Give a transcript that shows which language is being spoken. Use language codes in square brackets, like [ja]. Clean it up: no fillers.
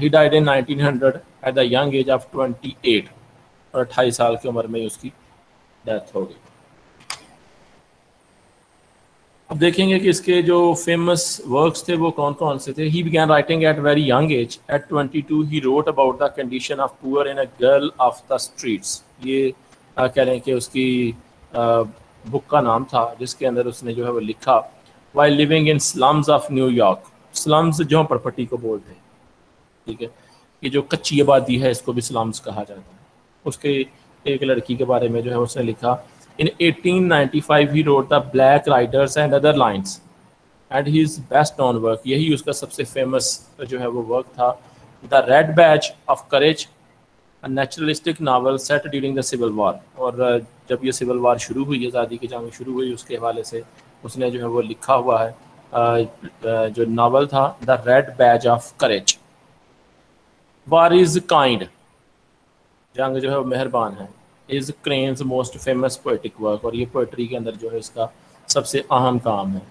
[en] he died in 1900 at the young age of 28, [ur] اور 28 سال کی عمر میں اس کی ڈیتھ ہو گئی. اب دیکھیں گے کہ اس کے جو فیمس ورکس تھے وہ کون کون سے تھے. [en] He began writing at very young age. At 22 he wrote about the condition of poor in a girl of the streets. [ur] یہ کہہ رہے ہیں کہ اس کی بک کا نام تھا جس کے اندر اس نے جو ہے وہ لکھا [en] while living in slums of New York. [ur] Slums جو پرپٹی کو بولتے ہیں. ٹھیک ہے, یہ جو کچی آبادی ہے اس کو بھی سلمز کہا جاتا ہے. اس کے ایک لڑکی کے بارے میں جو ہے اس نے لکھا. [en] In 1895 he wrote The Black Riders and Other Lines, and his best known work, [ur] یہی اس کا سب سے فیمس جو ہے وہ ورک تھا, [en] The Red Badge of Courage, a naturalistic novel set during the Civil War. [ur] اور جب یہ سول وار شروع ہوئی, آزادی کی جنگ شروع ہوئی, اس کے حوالے سے اس نے جو ہے وہ لکھا ہوا ہے جو ناول تھا The Red Badge of Courage. [en] War is kind, [ur] جنگ جو ہے وہ مہربان ہے. [en] is Crane's most famous poetic work, [ur] اور یہ پوئٹری کے اندر جو ہے اس کا سب سے اہم کام ہے.